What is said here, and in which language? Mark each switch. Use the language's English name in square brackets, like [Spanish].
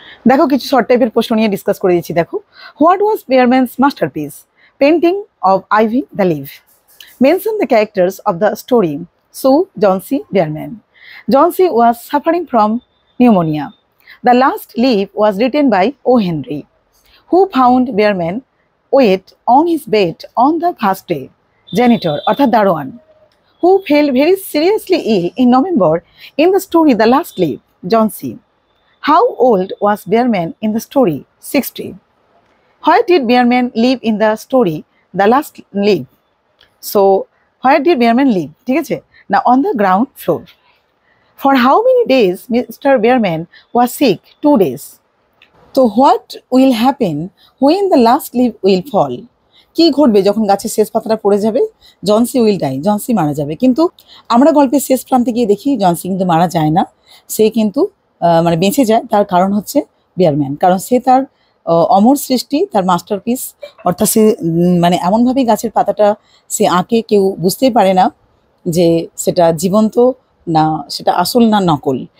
[Bangla] দেখো কিছু শর্ট টাইপের প্রশ্ন নিয়ে ডিসকাস করে দিচ্ছি। দেখো, [English] What was Behrman's masterpiece? Painting of ivy the leaf. Mention the characters of the story. Sue, Johnsy, Behrman. Johnsy was suffering from pneumonia. The last leaf was written by O. Henry. Who found Bearman wet on his bed on the first day? [Bangla] Janitor অর্থাৎ দারোয়ান। [English] Who fell very seriously ill in November in the story The Last Leaf? John C. How old was Bearman in the story? 60. Where did Bearman live in the story The Last Leaf? So, where did Bearman live? [Bangla] ঠিক আছে, না [English] on the ground floor. For how many days Mr. Bearman was sick? 2 days. So what will happen when the last leaf will fall? [Bangla] কি ঘটবে যখন গাছের শেষ পাতাটা পড়ে যাবে? [English] Johnsy will die, [Bangla] জনসি মারা যাবে। কিন্তু আমরা গল্পের শেষ প্রান্তে গিয়ে দেখি জনসি কিন্তু মারা যায় না, সে কিন্তু মানে বেঁচে যায়। তার কারণ হচ্ছে বেয়ারম্যান, কারণ সে তার অমর সৃষ্টি, তার মাস্টারপিস, অর্থাৎ সে মানে এমনভাবেই গাছের পাতাটা সে আঁকে, কেউ বুঝতেই পারে না যে সেটা জীবন্ত না, সেটা আসল না নকল।